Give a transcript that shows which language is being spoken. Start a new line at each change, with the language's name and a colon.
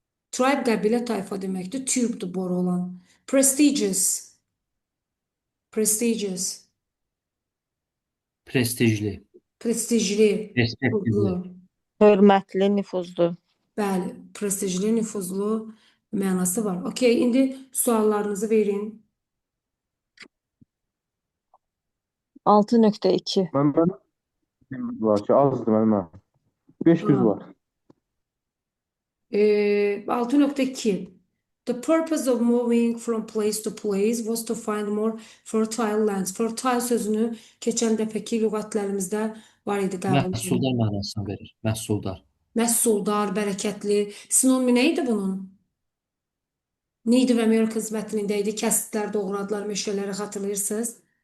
Azerbaijani: Tribe qəbilə tayfa deməkdir. Tube'dur boru olan. Prestigious. Prestigious. Prestijli. Prestijli. Respektli. Hörmətli, nüfuzlu. Bəli, prestijli, nüfuzlu mənası var. Okey, indi suallarınızı verin. 6.2. Məndə var ki, azdır mənim. 5 düz var. 6.2.
English: The purpose of moving from place to place was to find more fertile lands.
Azerbaijani: Fertile sözünü keçən dəfəki lüğətlərimizdə var idi qəbul. Məhsuldar mənasını verir. Məhsuldar. Məhsuldar, bərəkətli. Sinonimi nə idi bunun? Native Americans mətnində idi. Kəsdilər, doğradılar meşələri xatırlayırsınız.